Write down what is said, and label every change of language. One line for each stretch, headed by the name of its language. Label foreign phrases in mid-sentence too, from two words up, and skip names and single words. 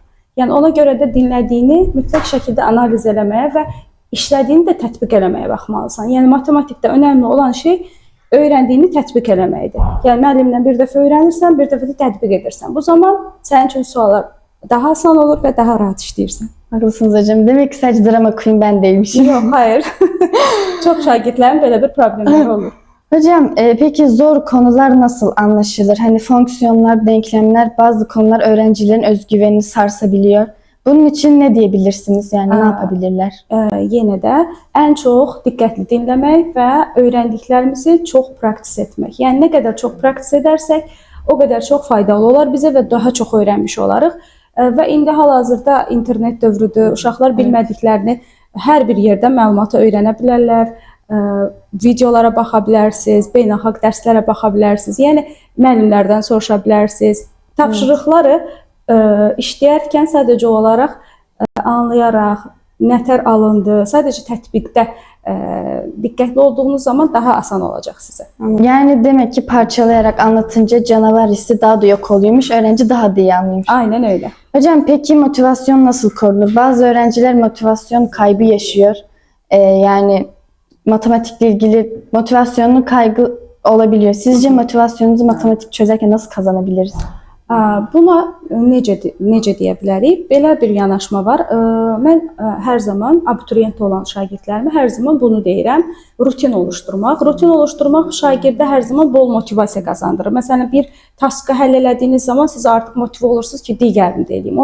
Azerbaijani: Yəni ona görə də dinlədiyini mütləq şəkildə analiz eləməyə və işlədiyini də tətbiq eləməyə baxmalısan. Yəni matematikdə önəmli olan şey öyrəndiyini tətbiq eləməkdir. Yəni müəllimlə bir dəfə öyrənirsən, bir dəfə də tətbiq edirsən. Bu zaman sənin üçün suallar daha asan olur və daha rahat işləyirsən.
Turkish: Haklısınız hocam. Demek ki sadece drama queen ben değilmişim.
Azerbaijani: Yox, hayır. Çox şagirdlərin belə bir problemləri olur.
Turkish: Hocam peki zor konular nasıl anlaşılır? Hani fonksiyonlar, denklemler, bazı konular öğrencilerin özgüvenini sarsabiliyor. Bunun için ne diyebilirsiniz? Yani ne yapabilirler?
Azerbaijani: Yenə də ən çox diqqətli dinləmək və öyrəndiklərimizi çox praktis etmək. Yəni nə qədər çox praktis edərsək, o qədər çox faydalı olar bizə və daha çox öyrənmiş olarıq. Və indi hal-hazırda internet dövrüdür. Uşaqlar bilmədiklərini hər bir yerdə məlumatı öyrənə bilərlər. Videolara baxa bilərsiniz, beynəlxalq dərslərə baxa bilərsiniz. Yəni müəllimlərdən soruşa bilərsiniz. Tapşırıqları işləyərkən sadəcə olaraq anlayaraq, nətər alındı, sadəcə tətbiqdə diqqətli olduğunuz zaman daha asan olacaq sizə.
Turkish: Yani demek ki parçalayarak anlatınca canavar hissi daha da yok oluyormuş. Öğrenci daha da iyi anlıyormuş. Aynen öyle. Hocam peki motivasyon nasıl korunur? Bazı öğrenciler motivasyon kaybı yaşıyor. Yani matematikle ilgili motivasyonlu kaygı olabiliyor. Sizce motivasyonunuzu matematik çözerken nasıl kazanabiliriz?
Azerbaijani: Buna necə deyə bilərik? Belə bir yanaşma var. Mən hər zaman abituriyent olan şagirdlərimə hər zaman bunu deyirəm. Rutin oluşturmaq. Rutin oluşturmaq şagirdə hər zaman bol motivasiya qazandırır. Məsələn, bir taskı həll elədiyiniz zaman siz artıq motive olursunuz ki, digərini də edeyim.